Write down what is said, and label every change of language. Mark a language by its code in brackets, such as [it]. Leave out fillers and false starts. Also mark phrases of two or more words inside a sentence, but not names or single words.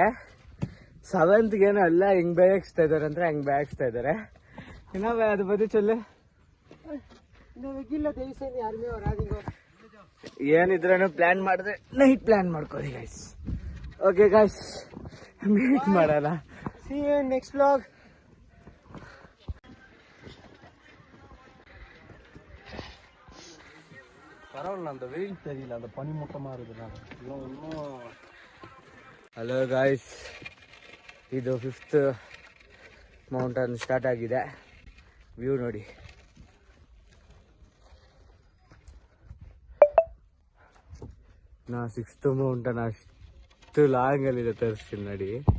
[kn] 7th ಏನೋ ಎಲ್ಲ ಹಿಂಗ್ ಬೇಯಿಸ್ತಾ ಇದಾರೆ ಅಂದ್ರೆ ಹಂಗ್ ಬೇಯಿಸ್ತಾ ಇದಾರೆ. ಇನ್ನ ಅದು ಬದಿ ಚೊಲ್ಲೆ ಏನಿದ್ರೂ ಪ್ಲಾನ್ ಮಾಡಿದ್ರೆ [en] night plan [kn] ಮಾಡ್ಕೊಳ್ಳಿ ಗೈಸ್. [en] okay guys, [kn] ಮೀಟ್ ಮಾಡೋಣ. [en] See you in next vlog. [ta] பரவாயில்ல, அந்த வெயில் தெரியல, அந்த பனி மூட்டமா இருக்குதுனால. [en] hello guys, [kn] ಇದು 5th [en] mountain start [kn] ಆಗಿದೆ. ವ್ಯೂ ನೋಡಿ. ನಾ 6th ಮೌಂಟನ್ ಅಷ್ಟು ಲಾಂಗ್ ಅಲ್ಲಿದೆ, ತೋರಿಸ್ತೀನಿ ನೋಡಿ.